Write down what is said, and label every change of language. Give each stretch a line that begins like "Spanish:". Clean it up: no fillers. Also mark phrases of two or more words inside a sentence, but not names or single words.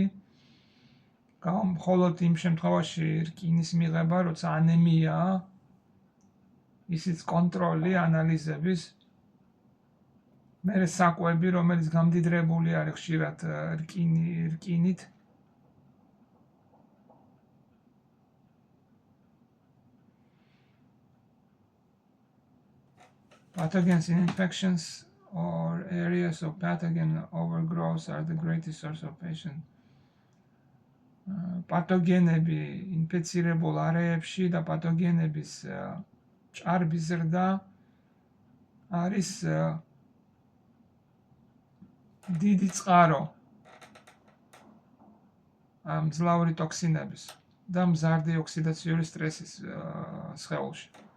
Georgian: მხოლოდ იმ შემთხვევაში რკინის მიღება, როცა ანემიაა, ისიც კონტროლი ანალიზების. მერე საკვები, რომელიც გამდიდრებული არის ხშირად რკინით.
English: Pathogens in infections or areas of pathogen overgrowth are the greatest source of patient.
Georgian: პათოგენები ინფეცირებულ არეებში და პათოგენების ჭარბი ზრდა არის დიდი წყარო მძლავრი ტოქსინების და მზარდი ოქსიდაციური სტრესის სხეულში.